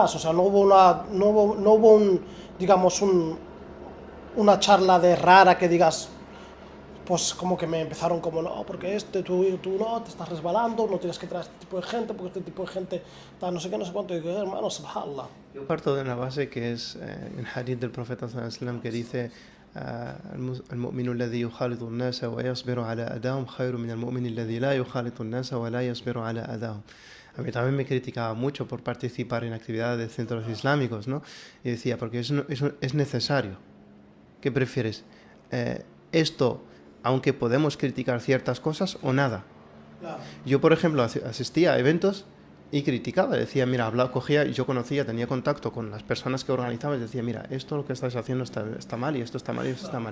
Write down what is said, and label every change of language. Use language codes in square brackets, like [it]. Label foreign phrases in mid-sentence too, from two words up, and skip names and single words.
[es] O sea, no hubo una charla de rara que digas, pues como que me empezaron como, no, porque tú no, te estás resbalando, no tienes que traer este tipo de gente, porque este tipo de gente, no sé qué, no sé cuánto. Y digo, hermano, subhanallah. Yo parto de una base que es un hadith del profeta [ar] صلى الله عليه وسلم [es] que dice [ar] المؤمن الذي يخالط الناس ويصبر على أذاهم خير من المؤمن الذي لا يخالط الناس ولا يصبر على أذاهم. [es] A mí también me criticaba mucho por participar en actividades de centros islámicos, ¿no? Y decía, porque es necesario. ¿Qué prefieres? Esto, aunque podemos criticar ciertas cosas, o nada. Claro. Yo, por ejemplo, asistía a eventos y criticaba, decía, mira, cogía, yo conocía, tenía contacto con las personas que organizaban y decía, mira, esto lo que estáis haciendo está mal y esto está mal y esto está mal.